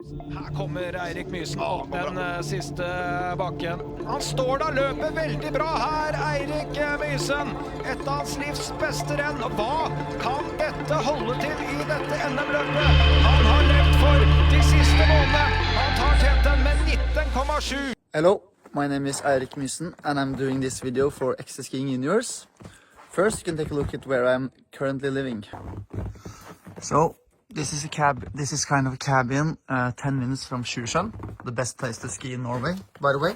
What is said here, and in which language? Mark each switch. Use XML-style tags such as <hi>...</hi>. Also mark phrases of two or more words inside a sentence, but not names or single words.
<no>Her kommer Eirik Mysen opp den siste bakken. Han står da, løper veldig bra her, Eirik Mysen. Et av hans livs beste renn. Hva kan dette holde til i dette NM-løpet? Han har levd for de siste månedene. Han tar teten med 19,7.</no> <en>Hello, my name is Eirik Mysen and I'm doing this video for Extra Skiing Juniors. First, you can take a look at where I'm currently living. So, this is kind of a cabin 10 minutes from Sjusjøen, the best place to ski in Norway, by the way.</en>